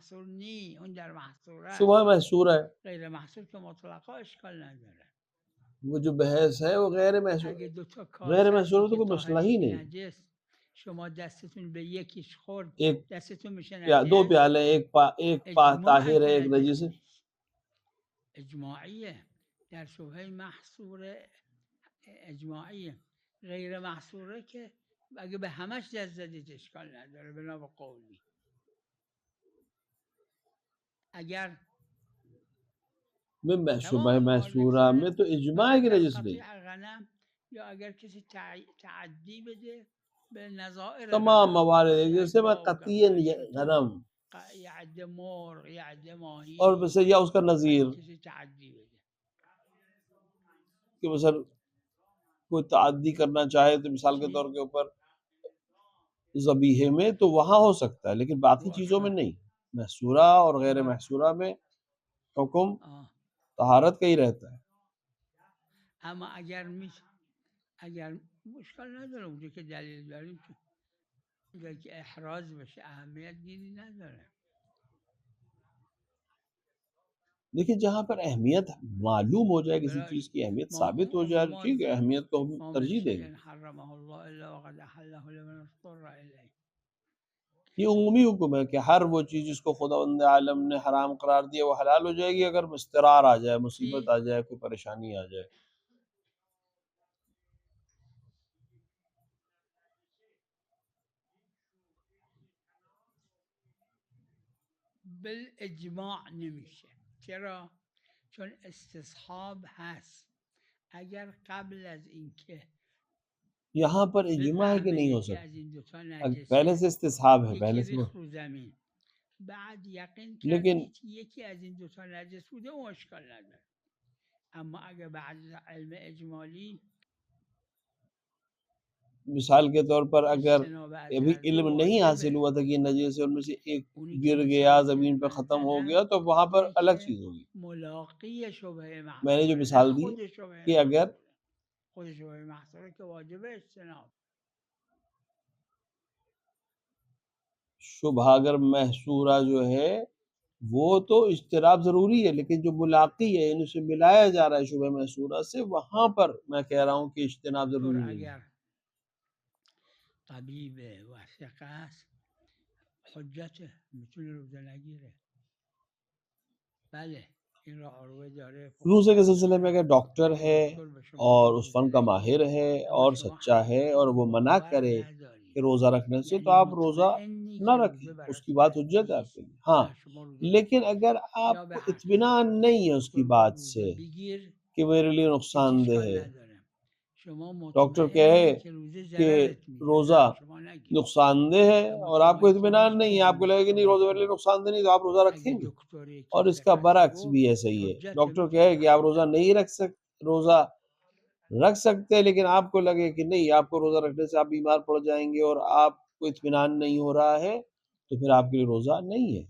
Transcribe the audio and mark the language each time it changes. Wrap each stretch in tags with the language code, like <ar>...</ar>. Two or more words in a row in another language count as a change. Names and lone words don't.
<ur>شبہ محصور ہے. وہ جو بحث ہے وہ غیر محصور، غیر محصور تو کوئی مسئلہ ہی نہیں. ایک 2 پیالے، ایک طاہر ہے، ایک نجس ہے.</ur> <fa>اجماعیه در شبهه محصوره اجماعیه. غیر محصوره که اگه به همش دست زدید اشکال نداره بنا به قولی. اگر</fa> <ur>شبہ محصورہ میں تو اجماع کی نجس نہیں.</ur> <fa>غنم یا اگر کسی تعدی بده به نظائر</fa> <ur>تمام موارد جیسے میں قطعی غنم یعد مرغ یعد ماہی اور بس یا اس کا نظیر</ur> <fa>کسی تعدی بده</fa> <ur>کہ مثلا کوئی تعدی کرنا چاہے تو مثال کے طور کے اوپر ذبیحے میں تو وہاں ہو سکتا ہے، لیکن باقی چیزوں میں نہیں. محصورہ اور غیر محصورہ میں حکم طہارت کا ہی رہتا ہے.</ur> <fa>اما اگر مشکل نداره اونجا که دلیل داریم که اگر که احراز بشه اهمیت دینی نداره.</fa> <ur>لیکن جہاں پر اہمیت معلوم ہو جائے، کسی چیز کی اہمیت ثابت ہو جائے، ٹھیک ہے، اہمیت کو ہم ترجیح دیں گے. یہ عمومی حکم ہے کہ ہر وہ چیز جس کو خداوند عالم نے حرام قرار دیا وہ حلال ہو جائے گی اگر اضطرار آ جائے، مصیبت آ جائے، کوئی پریشانی آ جائے۔</ur> <fa>بالاجماع نمیشه. چرا؟ چون استصحاب هست. اگر قبل از اینکه</fa> <ur>یہاں پر اجماع ہے کہ نہیں ہو</ur> <fa>بفهمه که از</fa> <ur>سکتا،</ur> <fa>این دوتا</fa> <ur>پہلے سے</ur> <fa>نجسه</fa> <ur>استصحاب ہے، پہلے</ur> <fa>یکی</fa> <ur>سے</ur> <fa>ریخت رو زمین، بعد یقین</fa> <ur>لیکن</ur> <fa>کردید یکی از این دوتا نجس بوده، اون اشکال نداره. اما اگر بعد از علم اجمالی</fa> <ur>مثال کے طور پر اگر</ur> <fa>اجتناب از</fa> <ur>ابھی</ur> <fa>هر دو</fa> <ur>علم نہیں حاصل</ur> <fa>واجبه،</fa> <ur>ہوا تھا کہ یہ نجس ہے، ان میں سے ایک</ur> <fa>اونی که</fa> <ur>گر</ur> <fa>مثال</fa> <ur>گیا</ur> <fa>که</fa> <ur>زمین پہ</ur> <fa>من</fa> <ur>ختم ہو</ur> <fa>زدم</fa> <ur>گیا تو وہاں پر</ur> <fa>اینه</fa> <ur>الگ</ur> <fa>که</fa> <ur>چیز ہوگی۔</ur> <fa>ملاقی شبه</fa> <ur>میں نے جو</ur> <fa>محصوره، نه</fa> <ur>مثال دی</ur> <fa>خود شبه</fa> <ur>کہ اگر</ur> <fa>محصوره. خود شبه محصوره که واجب اجتناب.</fa> <ur>شبہ اگر محصورہ جو ہے وہ تو اجتناب ضروری ہے، لیکن جو ملاقی ہے یعنی اسے ملایا جا رہا ہے شبہ محصورہ سے، وہاں پر میں کہہ رہا ہوں کہ اجتناب طور ضروری نہیں ہے۔</ur> <fa>اگر طبیب وثیقه است حجته، میتونه روزه نگیره. بله این را عروه داره.</fa> <ur>روزے کے سلسلے میں اگر ڈاکٹر</ur> <fa>اگر</fa> <ur>ہے</ur> <fa>دکتر به شما</fa> <ur>اور</ur> <fa>بگه</fa> <ur>اس</ur> <fa>روزه</fa> <ur>فن کا</ur> <fa>نگیر</fa> <ur>ماہر ہے</ur> <fa>اما</fa> <ur>اور</ur> <fa>شما</fa> <ur>سچا ہے</ur> <fa>حقیقتا</fa> <ur>اور وہ منع</ur> <fa>باور</fa> <ur>کرے</ur> <fa>نداری،</fa> <ur>کہ روزہ رکھنے سے، تو</ur> <fa>یعنی</fa> <ur>آپ روزہ</ur> <fa>مطمئنی</fa> <ur>نہ</ur> <fa>که</fa> <ur>رکھیں،</ur> <fa>روزه</fa> <ur>اس کی</ur> <fa>براتون</fa> <ur>بات حجت ہے آپ</ur> <fa>نیست،</fa> <ur>کے لیے۔ ہاں</ur> <fa>نه شما روزه</fa> <ur>لیکن</ur> <fa>نگیر.</fa> <ur>اگر</ur> <fa>یا</fa> <ur>آپ</ur> <fa>به</fa> <ur>کو</ur> <fa>حقیقت</fa> <ur>اطمینان نہیں ہے اس کی</ur> <fa>دکتر گفت</fa> <ur>بات</ur> <fa>روزه</fa> <ur>سے</ur> <fa>بگیر،</fa> <ur>کہ میرے لیے</ur> <fa>هیچ</fa> <ur>نقصان دہ</ur> <fa>اشکال</fa> <ur>ہے،</ur> <fa>نداره. شما</fa> <ur>ڈاکٹر</ur> <fa>مطمئنی</fa> <ur>کہے</ur> <fa>که روزه</fa> <ur>کہ</ur> <fa>ضررت میده،</fa> <ur>روزہ</ur> <fa>نه شما نگیر.</fa> <ur>نقصان دہ ہے</ur> <fa>اما</fa> <ur>اور آپ</ur> <fa>شما</fa> <ur>کو اطمینان</ur> <fa>اطمینانش</fa> <ur>نہیں ہے، آپ کو</ur> <fa>بدون</fa> <ur>لگے کہ نہیں روزہ میرے لیے</ur> <fa>دکتر.</fa> <ur>نقصان دہ نہیں، تو آپ روزہ رکھیں</ur> <fa>اگه</fa> <ur>گے۔</ur> <fa>دکتری</fa> <ur>اور</ur> <fa>که</fa> <ur>اس کا</ur> <fa>ثقت</fa> <ur>برعکس</ur> <fa>گفت</fa> <ur>بھی ایسا ہی ہے،</ur> <fa>حجت،</fa> <ur>ڈاکٹر</ur> <fa>میتونی</fa> <ur>کہے کہ آپ روزہ</ur> <fa>بخونی.</fa> <ur>نہیں روزہ رکھ سکتے، لیکن آپ کو لگے کہ نہیں آپ کو روزہ رکھنے سے آپ بیمار پڑ جائیں گے اور آپ کو اطمینان نہیں ہو رہا ہے، تو پھر آپ کے لیے روزہ نہیں ہے۔</ur>